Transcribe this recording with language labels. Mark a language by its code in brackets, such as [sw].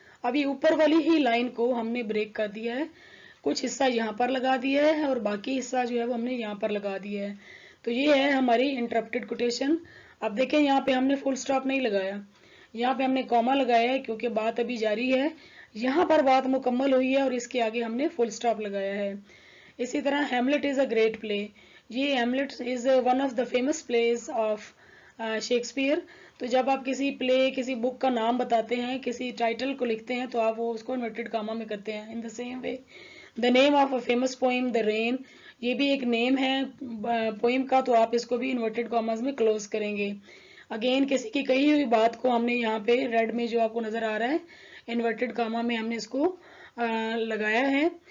[ur] ابھی اوپر والی ہی لائن کو ہم نے بریک کر دیا ہے، کچھ حصہ یہاں پر لگا دیا ہے اور باقی حصہ جو ہے وہ ہم نے یہاں پر لگا دیا ہے. تو یہ ہے ہماری انٹرپٹڈ کوٹیشن. اب دیکھیں یہاں پہ ہم نے فل سٹاپ نہیں لگایا، یہاں پہ ہم نے کوما لگایا ہے کیونکہ بات ابھی جاری ہے. یہاں پر بات مکمل ہوئی ہے اور اس کے آگے ہم نے فل سٹاپ لگایا ہے. [en] اسی طرح Hamlet is a great play. یہ Hamlet is one of the famous plays of Shakespeare. [ur] تو جب آپ کسی پلے، کسی بک کا نام بتاتے ہیں، کسی ٹائٹل کو لکھتے ہیں تو آپ وہ اس کو انورٹڈ کاما میں کرتے ہیں. [en] in the same way the name of a famous poem the rain, [ur] یہ بھی ایک نیم ہے پوئم کا، تو آپ اس کو بھی انورٹڈ کاماز میں کلوز کریں گے. اگین کسی کی کہی ہوئی بات کو ہم نے یہاں پہ ریڈ میں جو آپ کو نظر آ رہا ہے انورٹڈ کاما میں ہم نے اس کو لگایا ہے.